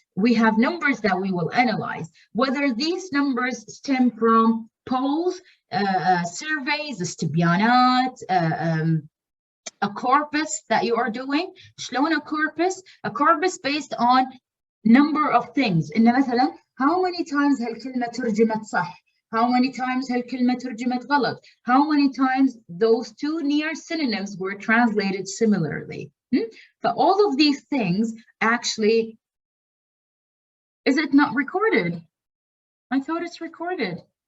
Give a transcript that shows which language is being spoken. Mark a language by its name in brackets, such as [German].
[English] We have numbers that we will analyze. Whether these numbers stem from polls, surveys, استبيانات, a corpus that you are doing. شلون a corpus? A corpus based on number of things. [Arabic] إن مثلا, [English] how many times [Arabic] هالكلمة ترجمت صح? [English] How many times [Arabic] هالكلمة ترجمت غلط? [English] How many times those two near synonyms were translated similarly? So all of these things actually, is it not recorded? I thought it's recorded.